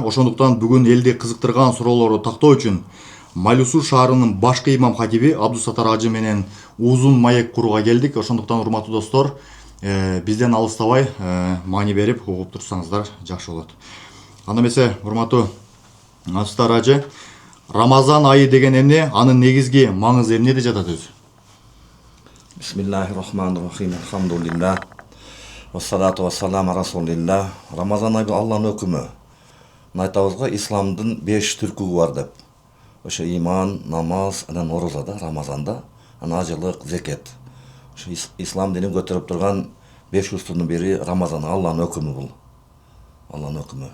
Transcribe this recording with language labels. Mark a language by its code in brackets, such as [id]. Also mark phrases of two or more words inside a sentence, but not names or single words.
[ky] Ошондуктан бүгүн элди кызыктырган суроолорду тактоо үчүн Майлуу Суу шаарынын башкы имам хатиби Абдусаттар ажы менен узун маек курууга келдик. Ошондуктан урматтуу достор, бизден алыстабай маани берип угуп турсаңыздар жакшы болот. Анда эмесе, урматтуу Абдусаттар ажы, Рамазан айы деген эмне, анын негизги маңызы эмнеде жатат өзү? [ar] بسم الله الرحمن الرحيم. Алхамдулиллах. والصلاة والسلام رسول الله. [ky] Рамазан айы Алланын өкүмү. Айтабыз го, исламдын 5 түркүгү бар деп. Ошо иман, намаз, анан орозада, Рамазанда, анан ажылык, зекет. Ошо ислам динин көтөрүп турган 5 устунун бири Рамазан, Алланын өкүмү бул. Алланын өкүмү.